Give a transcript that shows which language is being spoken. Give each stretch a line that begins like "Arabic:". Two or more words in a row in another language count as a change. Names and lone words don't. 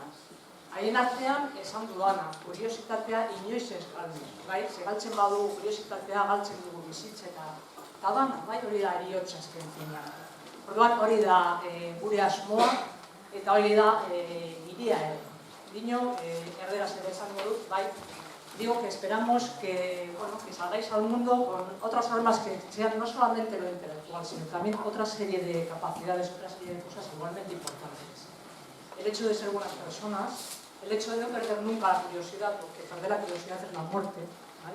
Basque: Haien artean, esan dudana, kuriositatea inoiz ez galdu, bai, galtzen badu kuriositatea galtzen dugu bizitzeta. Eta dana, bai, hori da eriotza azken fina. Orduan hori da gure asmoa, eta hori da iria ere. Dino, erderaz ere esango dut, bai,
Spanish: digo que esperamos que salgáis al mundo con otras armas que sean no solamente lo intelectual, sino también otra serie de capacidades, otra serie de cosas igualmente importantes. El hecho de ser buenas personas, el hecho de no perder nunca la curiosidad, porque perder la curiosidad es la muerte, ¿vale?